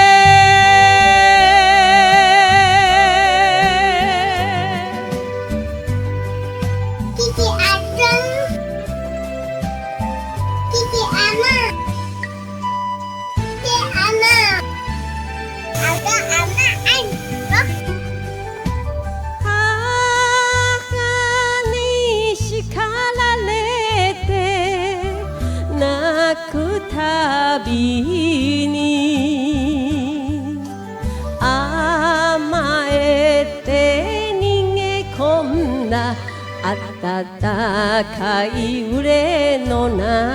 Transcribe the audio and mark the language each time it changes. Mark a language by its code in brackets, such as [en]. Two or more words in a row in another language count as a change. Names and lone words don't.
[id] Kiki Adeng, Kiki Ana, Kiki Ana, ada anak loh. [ja] 母に叱られて泣くたびに甘えて逃げ込んだ暖かい群れの中。